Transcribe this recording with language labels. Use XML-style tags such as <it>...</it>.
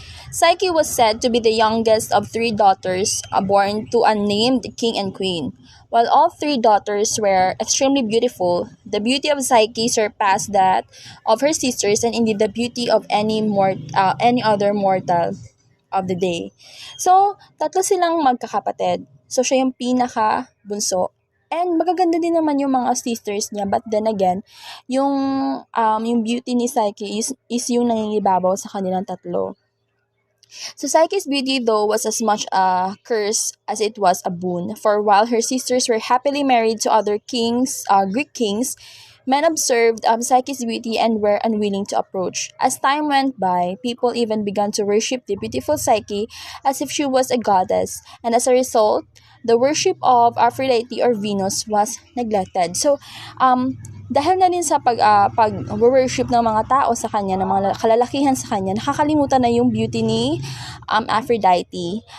<en>Psyche was said to be the youngest of three daughters born to a named king and queen. While all three daughters were extremely beautiful, the beauty of Psyche surpassed that of her sisters and indeed the beauty of any other mortal of the day.</en> <tl>So, tatlo silang magkakapatid. So, siya yung pinaka-bunso. And magaganda din naman yung mga sisters niya.</tl> <en>But then again,</en> <tl>yung, yung beauty ni Psyche is yung nangingibabaw sa kanilang tatlo.</tl> <en>So Psyche's beauty though was as much a curse as it was a boon, for while her sisters were happily married to other kings, Greek kings, men observed Psyche's beauty and were unwilling to approach. As time went by, people even began to worship the beautiful Psyche as if she was a goddess, and as a result, the worship of Aphrodite or Venus was neglected. So,</en> <tl>dahil na din sa pag-worship ng mga tao sa kanya, ng mga kalalakihan sa kanya, nakakalimutan na yung beauty ni Aphrodite.</tl>